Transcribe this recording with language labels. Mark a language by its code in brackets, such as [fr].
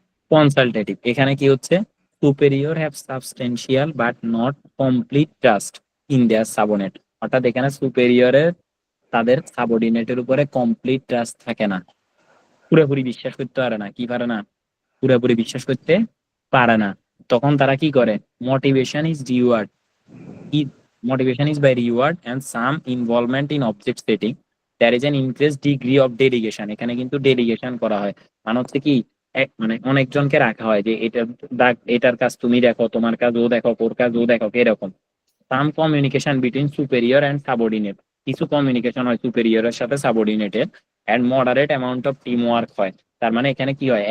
[en] consultative, [bn] এখানে কি হচ্ছে? [en] Superior have substantial but not complete trust in their subordinate. [bn] অর্থাৎ এখানে সুপেরিয়রের তাদের সাবঅর্ডিনেটের উপরে কমপ্লিট ট্রাস্ট থাকে না, পুরোপুরি বিশ্বাস করতে পারে না। কি পারে না? পুরোপুরি বিশ্বাস করতে পারে না। তখন তারা কি করে? [en] Motivation is reward, motivation is by reward and some involvement in object setting. There is an increased degree of delegation. [bn] এখানে কিন্তু ডেলিগেশন করা হয়, মানে হচ্ছে কি, মানে অনেকজনকে রাখা হয় যে এটার কাজ তুমি দেখো, তোমার কাজ ও দেখো, ওর কাজ ও দেখো, এরকম। [en] some communication between superior and subordinate, [bn] কিছু কমিউনিকেশন হয় সুপেরিয়রের সাথে সাবঅর্ডিনেটের, [en] and moderate amount of team work [bn] হয়। তার মানে এখানে কি হয়?